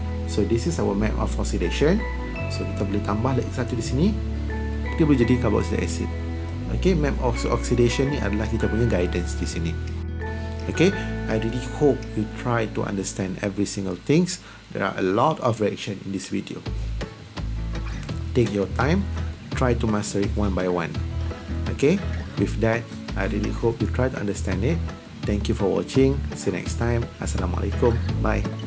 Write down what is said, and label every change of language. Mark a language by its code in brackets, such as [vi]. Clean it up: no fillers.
[en] So this is our map of oxidation. [ms] So kita boleh tambah lagi satu di sini, dia boleh jadi carboxylic acid. Map of oxidation ni adalah kita punya guidance di sini. [en] I really hope you try to understand every single things. There are a lot of reaction in this video. Take your time, try to master it one by one. With that, I really hope you try to understand it. Thank you for watching. See you next time. Assalamualaikum. Bye.